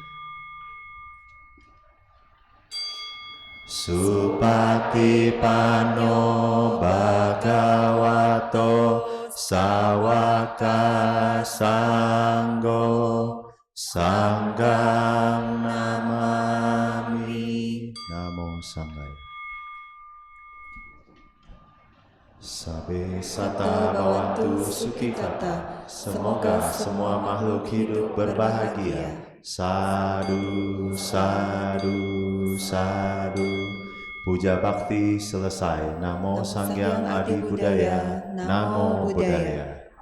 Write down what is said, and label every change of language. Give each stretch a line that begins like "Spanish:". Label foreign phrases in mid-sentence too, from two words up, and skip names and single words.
Pali: Supatipanno bhagavato sawaka sanggo sanggam namami. Namo Sanggaya. Sabe sata bawantu sukikata.
Indonesian: Semoga semua makhluk hidup berbahagia.
Pali: Sadu, sadu, sadu.
Indonesian: Puja bakti selesai.
Pali: Namo Sanghyang Adi Budaya. Namo Buddhaya.